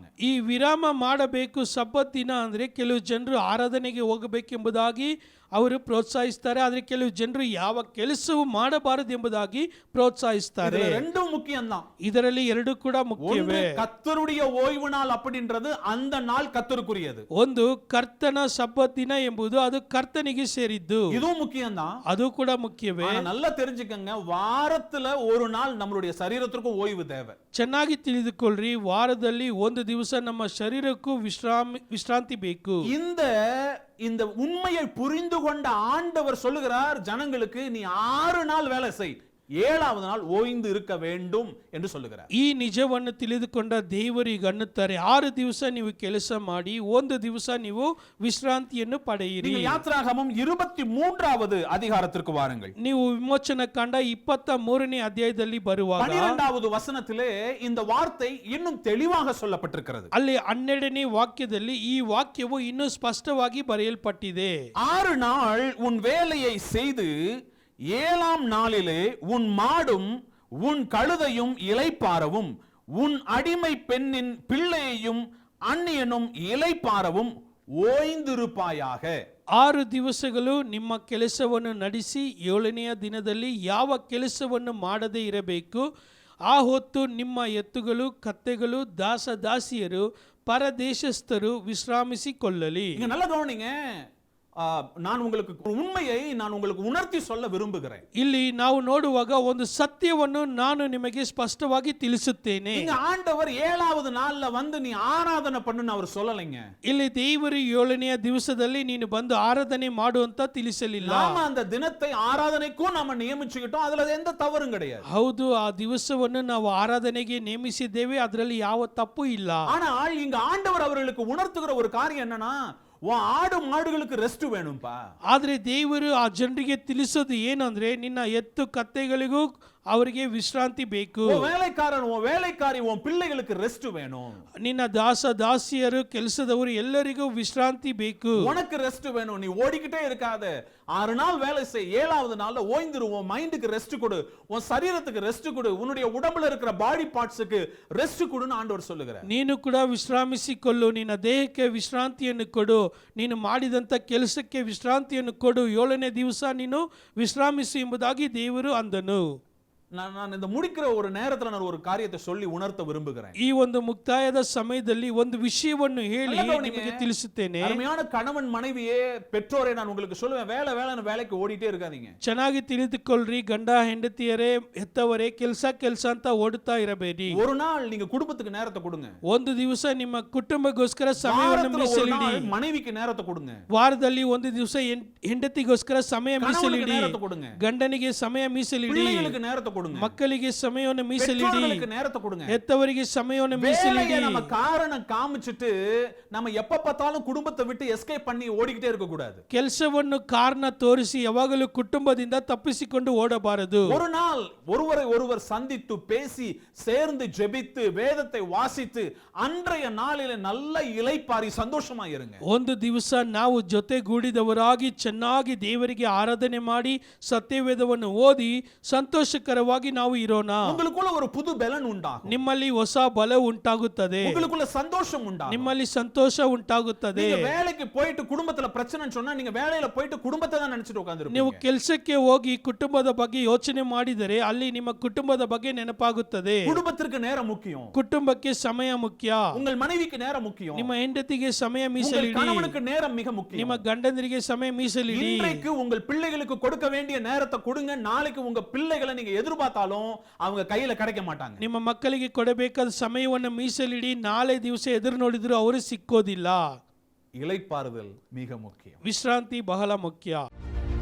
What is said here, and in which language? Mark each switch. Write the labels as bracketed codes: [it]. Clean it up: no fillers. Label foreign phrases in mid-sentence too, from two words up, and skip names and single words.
[kn] ಈ ವಿರಾಮ ಮಾಡಬೇಕು ಸಬ್ಬತ್ ದಿನ ಅಂದ್ರೆ ಕೆಲವು ಜನರು ಆರಾಧನೆಗೆ ಹೋಗಬೇಕೆಂಬುದಾಗಿ ಅವರು ಪ್ರೋತ್ಸಾಹಿಸ್ತಾರೆ. ಆದರೆ ಕೆಲವು ಜನರು ಯಾವ ಕೆಲಸವೂ ಮಾಡಬಾರದು ಎಂಬುದಾಗಿ ಪ್ರೋತ್ಸಾಹಿಸ್ತಾರೆ. [ta] இதுல ரெண்டும் முக்கியம்தான். [kn] ಇದರಲ್ಲಿ ಎರಡು ಕೂಡ [ta] ஒன்று [kn] ಮುಖ್ಯವೇ. [ta] கர்த்தருடைய ஓய்வு நாள் அப்படின்றது அந்த நாள் கர்த்தருக்குரியது. [kn] ಒಂದು ಕರ್ತನ ಸಬ್ಬತ್ ದಿನ ಎಂಬುದು ಅದು ಕರ್ತನಿಗೆ ಸೇರಿದ್ದು, [ta] இதுவும் முக்கியம்தான். [kn] ಅದು ಕೂಡ ಮುಖ್ಯವೇ. [ta] ஆனா நல்லா தெரிஞ்சுக்கங்க, வாரத்துல ஒரு நாள் நம்மளுடைய சரீரத்திற்கும் ஓய்வு தேவை. [kn] ಚೆನ್ನಾಗಿ ತಿಳಿದುಕೊಳ್ಳ್ರಿ, ವಾರದಲ್ಲಿ ಒಂದು ದಿವಸ ನಮ್ಮ ಶರೀರಕ್ಕೂ ವಿಶ್ರಾಂತಿ ಬೇಕು. [ta] இந்த உண்மையை புரிந்து கொண்ட ஆண்டவர் சொல்லுகிறார் ஜனங்களுக்கு, நீ 6 நாள் வேலை செய், 7வது நாள் ஓய்ந்து இருக்க வேண்டும் என்று சொல்லுகிறார். [kn] ಈ ನಿಜವನ್ನು ತಿಳಿದುಕೊಂಡ ದೇವರಿಗೆ ಅನ್ನುತ್ತಾರೆ, 6 ದಿವಸ ನೀವು ಕೆಲಸ ಮಾಡಿ, ಒಂದು ದಿವಸ ನೀವು ವಿಶ್ರಾಂತಿಯನ್ನು ಪಡೆಯಿರಿ. [ta] நீங்கள் யாத்ராகமம் 23வது அதிகாரத்திற்கு வாருங்கள். [kn] ನೀವು ವಿಮೋಚನ ಕಾಂಡ 23ನೇ ಅಧ್ಯಾಯದಲ್ಲಿ ಬರುವಾಗ [ta] 12வது வசனத்திலே இந்த வார்த்தை இன்னும் தெளிவாக சொல்லப்பட்டிருக்கிறது. [kn] ಅಲ್ಲಿ 12ನೇ ವಾಕ್ಯದಲ್ಲಿ ಈ ವಾಕ್ಯವು ಇನ್ನೂ ಸ್ಪಷ್ಟವಾಗಿ ಬರೆಯಲ್ಪಟ್ಟಿದೆ. [ta] 6 நாள் உன் வேலையை செய்து 7ஆம் நாளிலே உன் மாடும் உன் கழுதையும் இளைப்பாறவும், உன் அடிமை பெண்ணின் பிள்ளையையும் அந்நியனும் இளைப்பாறவும் ஓய்ந்திருப்பாயாக. [kn] 6 ದಿವಸಗಳು ನಿಮ್ಮ ಕೆಲಸವನ್ನು ನಡೆಸಿ 7ನೆಯ ದಿನದಲ್ಲಿ ಯಾವ ಕೆಲಸವನ್ನು ಮಾಡದೇ ಇರಬೇಕು. ಆ ಹೊತ್ತು ನಿಮ್ಮ ಎತ್ತುಗಳು, ಕತ್ತೆಗಳು, ದಾಸದಾಸಿಯರು, ಪರದೇಶಸ್ಥರು ವಿಶ್ರಾಮಿಸಿಕೊಳ್ಳಲಿ. [ta] இங்க நல்லா கவனிங்க, நான் உங்களுக்கு உண்மையை நான் உங்களுக்கு உணர்த்தி சொல்ல விரும்புகிறேன். [kn] ಇಲ್ಲಿ ನಾವು ನೋಡುವಾಗ ಒಂದು ಸತ್ಯವನ್ನು ನಾನು ನಿಮಗೆ ಸ್ಪಷ್ಟವಾಗಿ ತಿಳಿಸುತ್ತೇನೆ. [ta] இங்க ஆண்டவர் 7வது நாள்ல வந்து நீ ஆராதனை பண்ணுன்னு அவர் சொல்லலைங்க. [kn] ಇಲ್ಲಿ ದೇವರು 7ನೆಯ ದಿವಸದಲ್ಲಿ ನೀನು ಬಂದು ಆರಾಧನೆ ಮಾಡು ಅಂತ ತಿಳಿಸಲಿಲ್ಲ. [ta] நாம அந்த தினத்தை ஆராதனைக்கும் நாம நியமிச்சுக்கிட்டோம், அதுல எந்த தவறும் கிடையாது. [kn] ಹೌದು, ಆ ದಿವಸವನ್ನು ನಾವು ಆರಾಧನೆಗೆ ನೇಮಿಸಿದ್ದೇವೆ, ಅದರಲ್ಲಿ ಯಾವ ತಪ್ಪು ಇಲ್ಲ. [ta] ஆனால் இங்க ஆண்டவர் அவர்களுக்கு உணர்த்துகிற ஒரு காரியம் என்னன்னா, உன் ஆடு மாடுகளுக்கு ரெஸ்ட் வேணும்பா. [kn] ಆದ್ರೆ ದೇವರು ಆ ಜನರಿಗೆ ತಿಳಿಸೋದು ಏನಂದ್ರೆ, ನಿನ್ನ ಎತ್ತು ಕತ್ತೆಗಳಿಗೂ ಅವರಿಗೆ ವಿಶ್ರಾಂತಿ ಬೇಕು. [ta] உன் வேலைக்காரன், உன் வேலைக்காரி, உன் பிள்ளைகளுக்கு ரெஸ்ட் வேணும். [kn] ನಿನ್ನ ದಾಸ ದಾಸಿಯರು, ಕೆಲಸದವರು ಎಲ್ಲರಿಗೂ ವಿಶ್ರಾಂತಿ ಬೇಕು. [ta] உனக்கு ரெஸ்ட் வேணும். நீ ஓடிக்கிட்டே இருக்காத, 6 நாள் வேலை செய், 7வது நாள்ல ஓய்ந்துரு. உன் மைண்டுக்கு ரெஸ்ட் கொடு, உன் சரீரத்துக்கு ரெஸ்ட் கொடு, உன்னுடைய உடம்புல இருக்கிற [en] body parts [ta] ரெஸ்ட் கொடுன்னு ஆண்டவர் சொல்லுகிறார். [kn] ನೀನು ಕೂಡ ವಿಶ್ರಾಮಿಸಿಕೊಳ್ಳು, ನಿನ್ನ ದೇಹಕ್ಕೆ ವಿಶ್ರಾಂತಿಯನ್ನು ಕೊಡು, ನೀನು ಮಾಡಿದಂತ ಕೆಲಸಕ್ಕೆ ವಿಶ್ರಾಂತಿಯನ್ನು ಕೊಡು, 7ನೇ ದಿವಸ ನೀನು ವಿಶ್ರಾಮಿಸು ಎಂಬುದಾಗಿ ದೇವರು ಅಂದನು. [ta] நான் இந்த முடிக்கிற ஒரு நேரத்துல நான் ஒரு காரியத்தை சொல்லி உணர்த்த விரும்புகிறேன். [kn] ಈ ಒಂದು ಮುಕ್ತಾಯದ ಸಮಯದಲ್ಲಿ ಒಂದು ವಿಷಯವನ್ನು ಹೇಳಿ ನಿಮಗೆ ತಿಳಿಸುತ್ತೇನೆ. [ta] அருமையான கணவன் மனைவியே, பெற்றோரே, நான் உங்களுக்கு சொல்லுவேன், வேலைன்னு வேலைக்கு ஓடிட்டே இருக்காதீங்க. [kn] ಚೆನ್ನಾಗಿ ತಿಳಿದುಕೊಳ್ಳ್ರಿ, ಗಂಡ ಹೆಂಡತಿಯರೇ, ಹೆತ್ತವರೇ, ಕೆಲಸ ಅಂತ ಓಡುತ್ತಾ ಇರಬೇಡಿ. [ta] ஒரு நாள் நீங்க குடும்பத்துக்கு நேரத்தை கொடுங்க. [kn] ಒಂದು ದಿವಸ ನಿಮ್ಮ ಕುಟುಂಬಕ್ಕೋಸ್ಕರ ಸಮಯವನ್ನು ಮೀಸಲಿಡಿ. [ta] மனைவிக்கு நேரத்தை கொடுங்க. [kn] ವಾರದಲ್ಲಿ ಒಂದು ದಿವಸ ಹೆಂಡತಿಗೋಸ್ಕರ ಸಮಯ ಮೀಸಲಿಡಿ. ಗಂಡನಿಗೆ ಸಮಯ ಮೀಸಲಿಡಿ. [ta] நேரத்தை கொடுங்க. [kn] ಮಕ್ಕಳಿಗೆ ಸಮಯವನ್ನು ಮೀಸಲಿಡಿ. [ta] பெற்றோர்களுக்கு நேரத்தை கொடுங்க. [kn] ಹೆತ್ತವರಿಗೆ ಸಮಯವನ್ನು ಮೀಸಲಿಡಿ. [ta] நம்ம காரணம் காமிச்சிட்டு நம்ம எப்ப பார்த்தாலும் குடும்பத்தை விட்டு எஸ்கேப் பண்ணி ஓடிக்கிட்டே இருக்க கூடாது. [kn] ಕೆಲಸವನ್ನು ಕಾರಣ ತೋರಿಸಿ ಯಾವಾಗಲೂ ಕುಟುಂಬದಿಂದ ತಪ್ಪಿಸಿಕೊಂಡು ಓಡಬಾರದು. [ta] ஒரு நாள் ஒருவரை ஒருவர் சந்தித்து பேசி சேர்ந்து ஜெபித்து வேதத்தை வாசித்து அன்றைய நாளிலே நல்ல இளைப்பாரி சந்தோஷமா இருங்க. [kn] ಒಂದು ದಿವಸ ನಾವು ಜೊತೆಗೂಡಿದವರಾಗಿ ಚೆನ್ನಾಗಿ ದೇವರಿಗೆ ಆರಾಧನೆ ಮಾಡಿ ಸತ್ಯವೇದವನ್ನು ಓದಿ ಸಂತೋಷಕರವಾಗಿ ನಾವು ಇರೋಣ. [ta] உங்களுக்குள்ள ஒரு புது பலன் உண்டாகும். [kn] ನಿಮ್ಮಲ್ಲಿ ಹೊಸ ಬಲ ಉಂಟಾಗುತ್ತದೆ. [ta] உங்களுக்குள்ள சந்தோஷம் உண்டாகும். [kn] ನಿಮ್ಮಲ್ಲಿ ಸಂತೋಷ ಉಂಟಾಗುತ್ತದೆ. [ta] நீங்க வேலைக்கு போயிட்டு குடும்பத்துல பிரச்சனைன்னு சொன்னா நீங்க வேலையில போயிட்டு குடும்பத்தை தான் நினைச்சிட்டு உட்கார்ந்திருப்பீங்க. [kn] ನೀವು ಕೆಲಸಕ್ಕೆ ಹೋಗಿ ಕುಟುಂಬದ ಬಗ್ಗೆ ಯೋಚನೆ ಮಾಡಿದರೆ ಅಲ್ಲಿ ನಿಮ್ಮ ಕುಟುಂಬದ ಬಗ್ಗೆ ನೆನಪಾಗುತ್ತದೆ. [ta] குடும்பத்திற்கு நேரம் முக்கியம். [kn] ಕುಟುಂಬಕ್ಕೆ ಸಮಯ ಮುಖ್ಯ. [ta] உங்கள் மனைவிக்கு நேரம் முக்கியம். [kn] ನಿಮ್ಮ ಹೆಂಡತಿಗೆ ಸಮಯ [ta] உங்கள் [kn] ಮೀಸಲಿಡಿ. [ta] கணவனுக்கு நேரம் மிக முக்கியம். [kn] ನಿಮ್ಮ ಗಂಡಂದಿರಿಗೆ ಸಮಯ ಮೀಸಲಿಡಿ. [ta] இன்றைக்கு உங்கள் பிள்ளைகளுக்கு கொடுக்க வேண்டிய நேரத்தை கொடுங்க. நாளைக்கு உங்க பிள்ளைகளை நீங்க எதிர்பார்த்தாலும் அவங்க கையில கிடைக்க மாட்டாங்க. [kn] ನಿಮ್ಮ ಮಕ್ಕಳಿಗೆ ಕೊಡಬೇಕಾದ ಸಮಯವನ್ನು ಮೀಸಲಿಡಿ. ನಾಳೆ ದಿವಸ ಎದುರು ನೋಡಿದ್ರು ಅವರು ಸಿಕ್ಕೋದಿಲ್ಲ. [ta] இளைப்பாறுதல் மிக முக்கியம். [kn] ವಿಶ್ರಾಂತಿ ಬಹಳ ಮುಖ್ಯ.